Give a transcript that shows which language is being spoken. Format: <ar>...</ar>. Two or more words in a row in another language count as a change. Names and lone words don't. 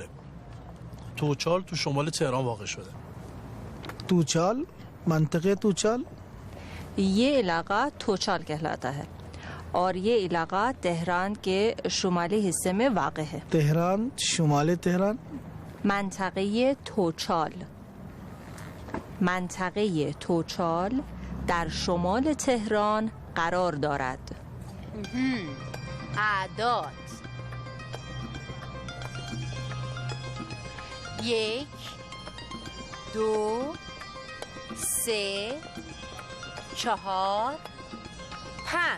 <fa>توچال تو شمال تهران واقع شده. توچال؟ منطقه توچال؟</fa> <ur>یہ علاقہ توچال کہلاتا ہے اور یہ علاقہ تہران کے شمالی حصے میں واقع ہے. تہران، شمالی تہران.</ur> <fa>منطقه توچال منطقه توچال در شمال تهران قرار دارد. اعداد: 1 2 3 4 5</fa>